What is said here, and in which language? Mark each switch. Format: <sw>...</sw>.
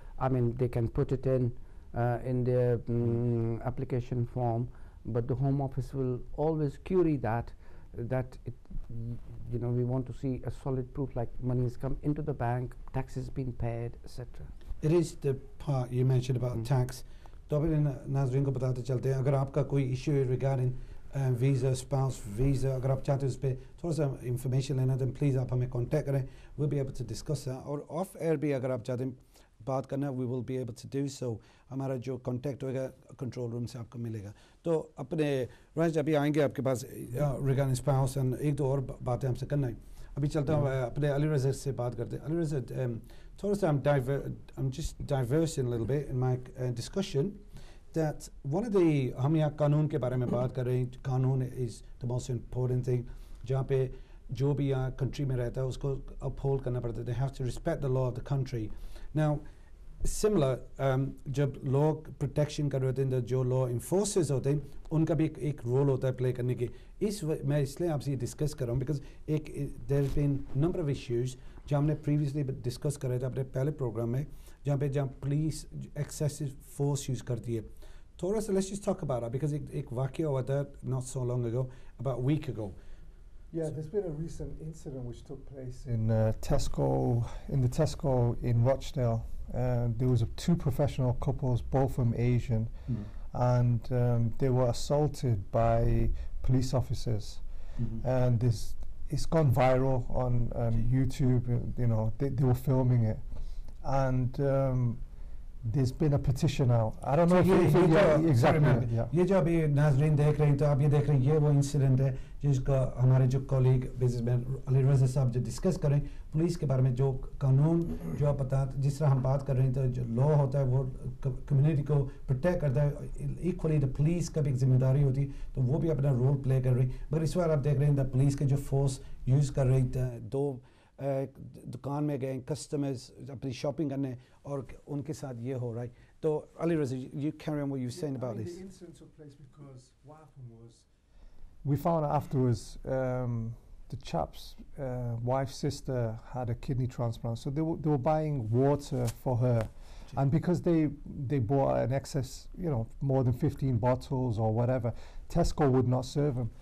<en>I mean, they can put it in their application form, but the Home Office will always query that it, you know, we want to see a solid proof like money has come into the bank, taxes been paid, etc. It is the part you mentioned about tax.</en> <hi>तो अभी नाज़रीन को बताते चलते हैं अगर आपका कोई issue है</hi> <en>regarding visa, spouse visa,</en> <hi>अगर आप चाहते हैं उस पर थोड़ा सा information लेना तो please आप हमें contact करें.</hi> <en>We'll be able to discuss that.</en> <hi>और off air भी अगर आप चाहते हैं बात करना,</hi> <en>we will be able to do so.</en> <hi>हमारा जो contact होगा control room से आपको मिलेगा. तो अपने राज अभी आएंगे आपके पास regarding spouse and एक दो और बातें हमसे करना है. अभी चलता हूँ अपने अली रज़ा से बात करते हैं. अली रज़ा, थोड़ा सा</hi> <en>I'm just diversing a little bit in my discussion that one of the</en> <hi>हम यहाँ कानून के बारे में बात कर रहे हैं.</hi> <en>कानून is the most important thing.</en> <hi>जहाँ पे जो भी यहाँ country में रहता है उसको uphold करना पड़ता है.</hi> <en>They have to respect the law of the country.</en> <hi>Now similar जब law protection कर रहे होते हैं जो law enforcers होते हैं उनका भी एक role होता है play करने की. मैं इसलिए आपसे ये discuss कर रहा हूँ</hi> <en>because there have been number of issues</en> <hi>जो हमने previously discuss कर रहे थे अपने पहले program में जहाँ police excessive force use करती है. थोड़ा सा</hi> <en>let's just talk about that because</en> <hi>एक वाक़या हुआ था</hi> <en>not so long ago, about a week ago. Yeah, there's been a recent incident which took place in Tesco, in the Tesco in Rochdale. There was two professional couples, both from Asian, and they were assaulted by police officers. And it's gone viral on YouTube. You know, they were filming it, and there's been a petition out. I don't know if exactly. Yeah.</en> <hi>ये जो अभी नाज़रीन देख रहे हैं तो आप ये देख रहे हैं ये वो इंसिडेंट है जिसका हमारे जो कॉलीग बिजनेसमैन अली रज़ा साहब जो डिस्कस करें पुलिस के बारे में जो कानून जो आप बता जिस तरह हम बात कर रहे हैं तो जो लॉ होता है वो कम्युनिटी को प्रोटेक्ट करता है. इक्वली द पुलिस का भी एक जिम्मेदारी होती है तो वो भी अपना रोल प्ले कर रही है. मगर इस बार आप देख रहे हैं पुलिस के जो फोर्स यूज़ कर रही है दो दुकान में गए कस्टमर्स अपनी शॉपिंग करने और उनके साथ ये हो रहा है.</hi> <en>तो Ali Raza, you carry on what you were saying about this. The incident took place because what happened was we found out afterwards the chap's wife's sister had a kidney transplant, so they were buying water for her, and because they bought an excess, you know, more than 15 bottles or whatever, Tesco would not serve him.</en>